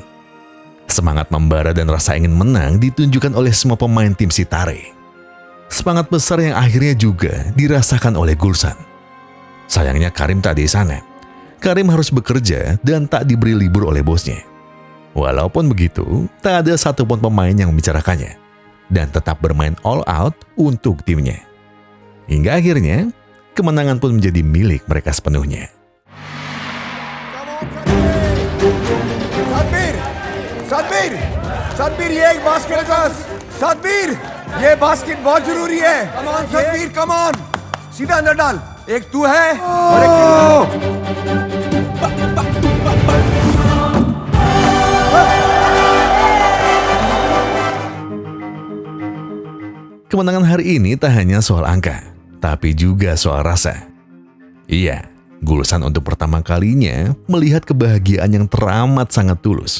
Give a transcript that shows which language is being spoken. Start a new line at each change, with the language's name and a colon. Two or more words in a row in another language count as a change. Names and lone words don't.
Indonesian: Semangat membara dan rasa ingin menang ditunjukkan oleh semua pemain tim Sitare. Semangat besar yang akhirnya juga dirasakan oleh Gulsan. Sayangnya Karim tak di sana. Karim harus bekerja dan tak diberi libur oleh bosnya. Walaupun begitu, tak ada satupun pemain yang membicarakannya dan tetap bermain
English: all out
Indonesian: untuk timnya. Hingga akhirnya, kemenangan pun menjadi milik mereka sepenuhnya.
Hindi: सतबीर ये एक बास्केट पास सतबीर ये बास्केट बहुत जरूरी है सतबीर
English: come on
Hindi: सीधा अंदर डाल एक तू है और एक
Indonesian: Kemenangan hari ini tak hanya soal angka, tapi juga soal rasa. Iya, Gulsan untuk pertama kalinya melihat kebahagiaan yang teramat sangat tulus.